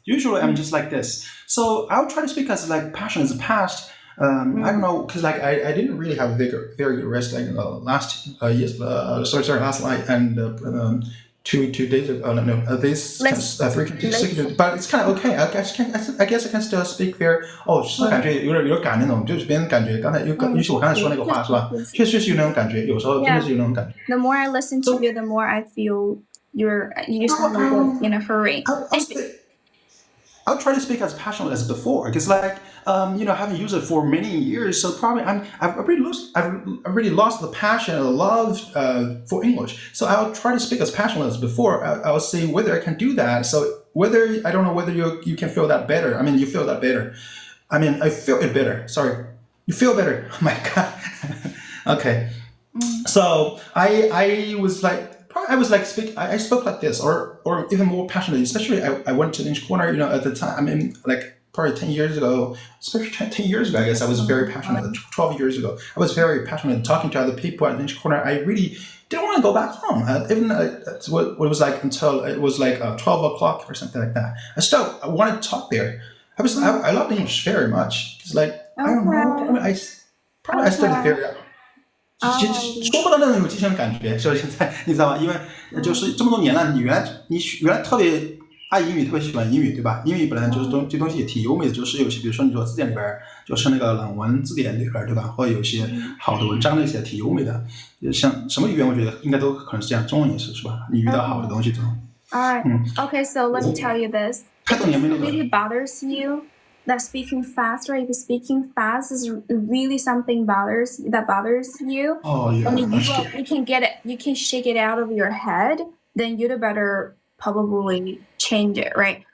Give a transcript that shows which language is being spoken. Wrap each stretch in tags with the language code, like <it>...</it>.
<en>Usually I'm just like this. So I'll try to speak as like passion is past. I don't know, because like I didn't really have a very good rest like last night and 2 days ago. No, this 3 consecutive. But it's kind of okay. I guess I can still speak very.</en> <zh>是感觉有点赶那种，就是别人感觉刚才尤其我刚才说那个话是吧？确实是有那种感觉，有时候真的是有那种感觉。</zh> <en>The more I listen to you, the more I feel you sound like in a hurry. I'll try to speak as passionate as before, because like having used it for many years, so probably I've already lost the passion and the love for English. So I'll try to speak as passionate as before. I'll see whether I can do that. So I don't know whether you can feel that better. I mean, you feel that better. I mean, I feel it better. Sorry, you feel better. Oh my god. Okay. So I was like. I spoke like this, or even more passionately. Especially, I went to the English corner. At the time, I mean, like probably 10 years ago, especially 10 years ago, I guess I was very passionate. 12 years ago, I was very passionate talking to other people at the English corner. I really didn't want to go back home. Even what it was like until it was like 12 o'clock or something like that. I wanted to talk there. I loved English very much. It's like I don't know. I studied very.</en> <zh>说不到那种有激情的感觉，所以现在你知道吗？因为就是这么多年了，你原来特别爱英语，特别喜欢英语，对吧？英语本来就是这东西也挺优美的，就是有些比如说你说字典里边，就是那个冷文字典里边，对吧？或者有些好的文章那些挺优美的。像什么语言，我觉得应该都可能是这样，中文也是吧？你遇到好的东西之后。</zh> <en>Alright. Okay, so let me tell you this. If it really bothers you that speaking fast, or if speaking fast is really something that bothers you, and you can shake it out of your head, then you'd better probably change it, right?</en>